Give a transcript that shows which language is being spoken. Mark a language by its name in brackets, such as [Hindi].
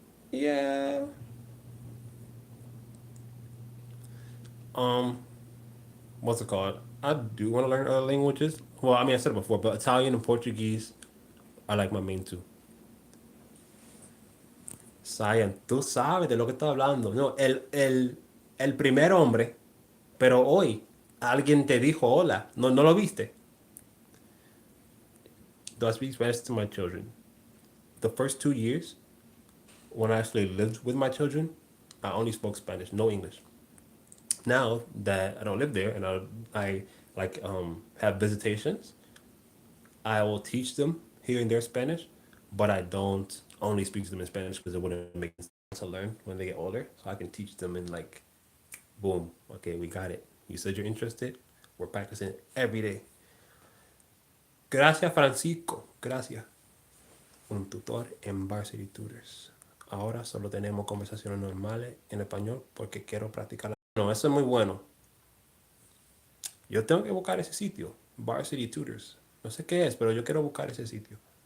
[English] Yeah. Um, what's it called? I do want to learn other languages. Well, I mean, I said it before, but Italian and Portuguese are like my main two. [Spanish] Cyan, tú sabes de lo que estoy hablando. No, el primer hombre, pero hoy alguien te dijo hola. No lo viste. [English] Do I speak Spanish to my children? The first 2 years, when I actually lived with my children, I only spoke Spanish, no English. Now that I don't live there and I like have visitations, I will teach them here in their Spanish, but I don't only speak to them in Spanish because it wouldn't make sense to learn when they get older. So I can teach them in like, boom, okay, we got it. You said you're interested. We're practicing every day. [Spanish] Gracias, Francisco. Gracias. un tutor en Varsity Tutors. Ahora solo tenemos conversaciones normales en español porque quiero practicar. No, eso es muy bueno. Yo tengo que buscar ese sitio, Varsity Tutors. No sé qué es, pero yo quiero buscar ese sitio.